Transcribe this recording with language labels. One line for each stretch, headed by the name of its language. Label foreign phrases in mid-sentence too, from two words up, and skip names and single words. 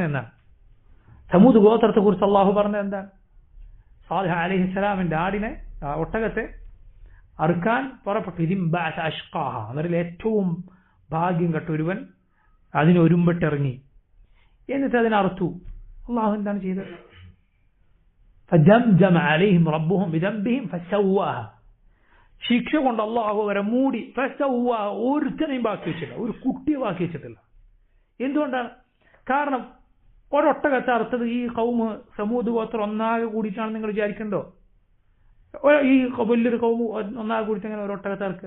Malayalam: എന്നാ സമൂദ് ഗോത്രത്തെ കുറിച്ച് അള്ളാഹു പറഞ്ഞത് എന്താണ്? സാലിഹ് അലൈഹിസ്സലാമിന്റെ ആടിനെ, ഒട്ടകത്തെ അറുക്കാൻ പുറപ്പെട്ടു. അവരിൽ ഏറ്റവും ഭാഗ്യം കെട്ട ഒരുവൻ അതിന് ഒരുമ്പെട്ടിറങ്ങി, എന്നിട്ട് അതിനെ അറുത്തു. അള്ളാഹു എന്താണ് ചെയ്തത്?
Arabic: فدمدم عليهم ربهم بذنبهم فسواها.
Malayalam: ശിക്ഷ കൊണ്ട് അള്ളാഹു അവരെ മൂടി. ഫസവ്വാഹ, ഒരുത്തനെയും ബാക്കി വെച്ചില്ല, ഒരു കുട്ടിയെ ബാക്കി വെച്ചിട്ടില്ല. എന്തുകൊണ്ടാണ്? കാരണം ഒരൊട്ടകത്തെ അറുത്തത് ഈ കൗമ് സമൂദ് ഗോത്രം ഒന്നാകെ കൂടിയിട്ടാണ് നിങ്ങൾ വിചാരിക്കണ്ടോ? ഈ വലിയൊരു കൗമ് ഒന്നാകെ കൂടിയിട്ട് അങ്ങനെ ഒരൊട്ടകത്തെ അറുക്കുക?